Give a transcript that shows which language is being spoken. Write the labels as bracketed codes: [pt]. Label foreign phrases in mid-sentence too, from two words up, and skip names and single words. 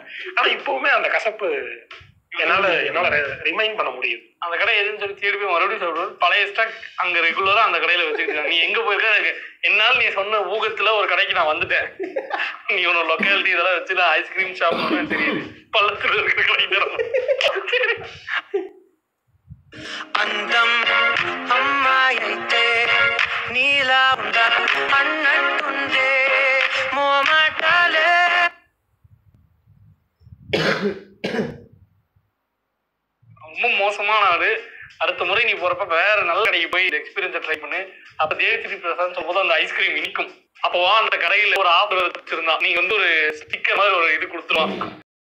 [ta] ஆனா இப்பவுமே அந்த கசப்பு என்னால ரிமைண்ட் பண்ண முடியுது. அந்த கடை எதுன்னு சொல்லி தேடி போய் மறுபடியும் சொல்றது. பழைய ஸ்டாக் அங்க ரெகுலரா அந்த கடையில வச்சுருக்காங்க. நீ எங்க போயிருக்க? என்னால் நீ சொன்ன ஊகத்துல ஒரு கடைக்கு நான் வந்துட்டேன். நீ உன்னோட லொக்காலிட்டி இதெல்லாம் வச்சு நான் ஐஸ்கிரீம் ஷாப்னு தெரியுது. பள்ளத்துல இருக்கிற கடை தரும். [te] అందం అమ్మాయితే నీలా ఉందా అన్నట్టుందే మోమాటాలే. [ta] ரொம்ப மோசமான ஆளு. அடுத்த முறை நீ போறப்ப வேற நல்ல கடைக்கு போய் எக்ஸ்பீரியன்ஸை ட்ரை பண்ணு. அப்ப தேவஸ்ரீ பிரசாத் சொல்லும்போது அந்த ஐஸ்கிரீம் இனிக்கும். அப்போ அந்த கடையில ஒரு ஆஃபர் வச்சிருந்தான். நீங்க ஒரு ஸ்டிக்கர் மாதிரி ஒரு இது கொடுத்துருவான்.